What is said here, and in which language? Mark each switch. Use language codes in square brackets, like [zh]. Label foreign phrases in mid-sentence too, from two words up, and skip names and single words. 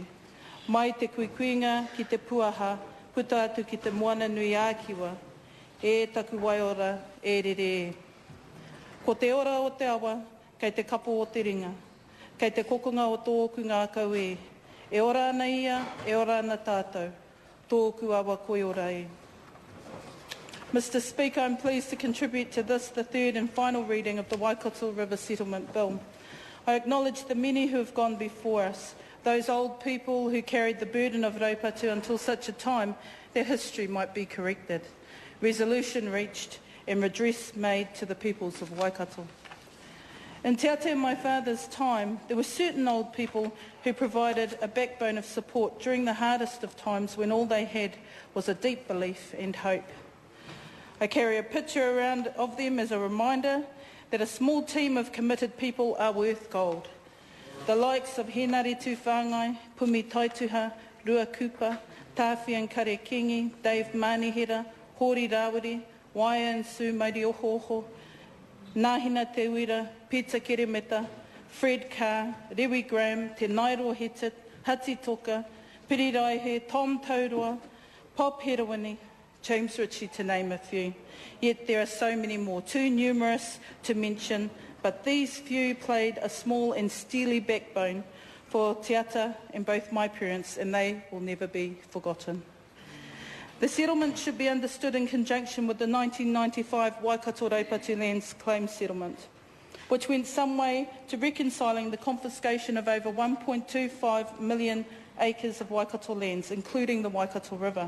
[mi] Mai te kuikuinga ki te puaha, puta atu ki te moana nui ākiwa. E taku waiora, e rere e. Ko te ora o te awa, kei te kapo o te ringa. Kei te kokonga o tōku ngā kau e. E ora ana ia, e ora ana tātou. Tōku awa koe ora e. [en] Mr Speaker, I'm pleased to contribute to this, the third and final reading of the Waikato River Settlement Bill. I acknowledge the many who have gone before us, those old people who carried the burden of Raupatu until such a time their history might be corrected, resolution reached and redress made to the peoples of Waikato. In Te Ate my father's time, there were certain old people who provided a backbone of support during the hardest of times when all they had was a deep belief and hope. I carry a picture around of them as a reminder that a small team of committed people are worth gold. The likes of Henare Tūwhāngai, Pumi Taituha, Rua Kupa, Tāwhian Karekingi, Dave Manihera, Hori Rawiri, Waia and Sue Mauri Ohoho, Nāhina Te Uira, Pita Keremeta, Fred Carr, Rewi Graham, Te Nairo Hetit, Hati Toka, Piri Raihe, Tom Taurua, Pop Herawini, James Ritchie, to name a few. Yet there are so many more, too numerous to mention, but these few played a small and steely backbone for Te Ata and both my parents, and they will never be forgotten. The settlement should be understood in conjunction with the 1995 Waikato-Raupatu Lands Claim Settlement, which went some way to reconciling the confiscation of over 1.25 million acres of Waikato lands, including the Waikato River.